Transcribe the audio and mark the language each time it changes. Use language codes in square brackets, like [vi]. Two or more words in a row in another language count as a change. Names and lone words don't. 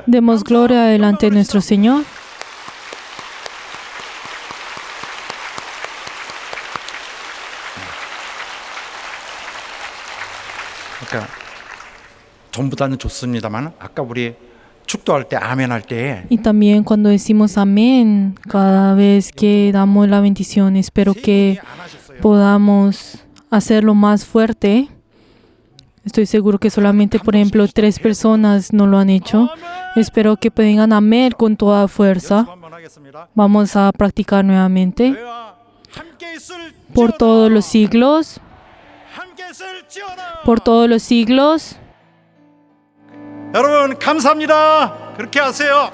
[es] Demos gloria delante de nuestro Señor. [ko] 그러니까 전부 다는 좋습니다만 아까 우리 축도할 때 아멘 할 때 [es] Y también cuando decimos amén, cada vez que damos la bendición, espero que [ko] 안 하셨어요. [es] podamos hacerlo más fuerte. Estoy seguro que solamente, por ejemplo, 3 personas no lo han hecho. Espero que puedan amén con toda fuerza. [ko] 연습 한번 하겠습니다. [es] Vamos a practicar nuevamente. [ko] 내와 함께 있을 [es] Por todos los siglos, [ko] 함께 있을지어다. [es] por todos los siglos. [ko] 여러분 감사합니다. 그렇게 하세요.